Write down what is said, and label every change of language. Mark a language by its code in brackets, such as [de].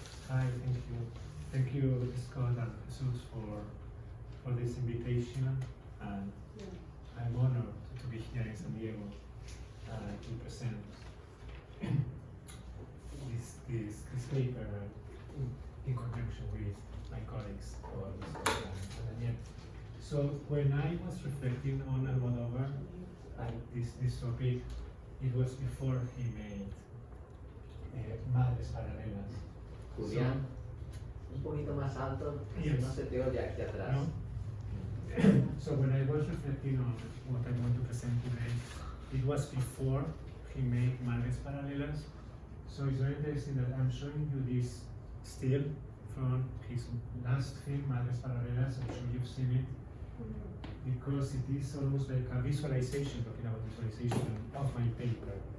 [en] Hi, thank you, Scott and Jesus, for this invitation, and I'm honored to be here in San Diego to present this paper in conjunction with my colleagues, Scott and Daniel. So when I was reflecting on Almodóvar and this topic, it was before he made Madres Paralelas. [es] Julián, un poquito más alto, [en] Yes. [es] no se te oye aquí atrás. [en] No? So when I was reflecting on what I'm going to present today, it was before he made Madres Paralelas. So it's very interesting that I'm showing you this still from his last film, Madres Paralelas. I'm sure you've seen it, because it is almost like a visualization, talking about visualization of my paper.